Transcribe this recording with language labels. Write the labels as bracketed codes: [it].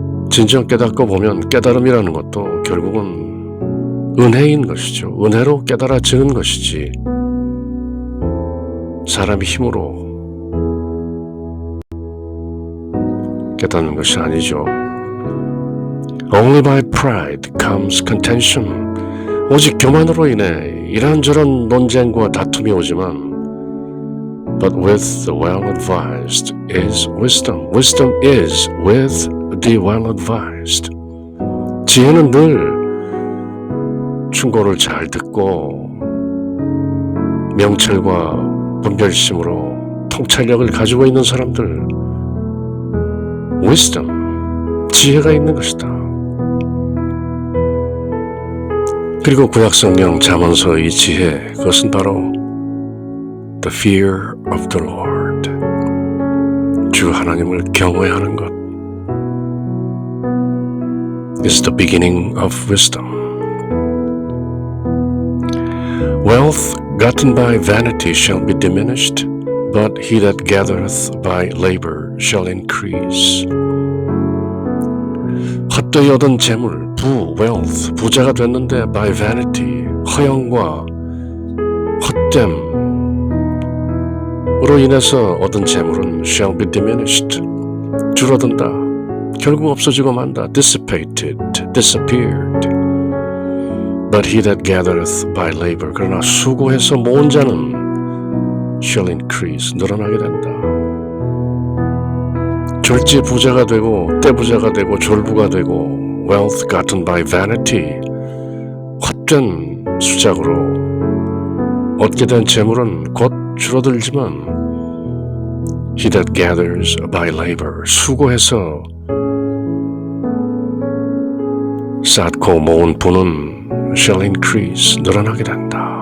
[ko] 진정 깨닫고 보면 깨달음이라는 것도 결국은 은혜인 것이죠. 은혜로 깨달아지는 것이지 사람의 힘으로 깨닫는 것이 아니죠. [en] Only by pride comes contention. [ko] 오직 교만으로 인해 이런저런 논쟁과 다툼이 오지만 [en] But with the well-advised is wisdom. Wisdom is with the well-advised. [ko] 지혜는 늘 충고를 잘 듣고 명철과 분별심으로 통찰력을 가지고 있는 사람들, wisdom, 지혜가 있는 것이다. 그리고 구약성경 잠언서의 지혜, 그것은 바로 [en] the fear of the Lord, [ko] 주 하나님을 경외하는 것 [en] is the beginning of wisdom. Wealth gotten by vanity shall be diminished, but he that gathereth by labor shall increase. [ko] 헛되이 얻은 재물, wealth, 부자가 됐는데 [en] by vanity, [ko] 허영과 헛됨으로 인해서 얻은 재물은 [en] shall be diminished, [ko] 줄어든다, 결국 없어지고 만다, [en] dissipated, disappeared. But he that gathereth by labor, [ko] 그러나 수고해서 모은 자는 [en] shall increase, [ko] 늘어나게 된다. 졸지 부자가 되고 떼부자가 되고 졸부가 되고 [en] wealth gotten by vanity, [ko] 헛된 수작으로 얻게 된 재물은 곧 줄어들지만 [en] He that gathers by labor, [ko] 수고해서 쌓고 모은 분은 [en] shall increase, [ko] 늘어나게 된다.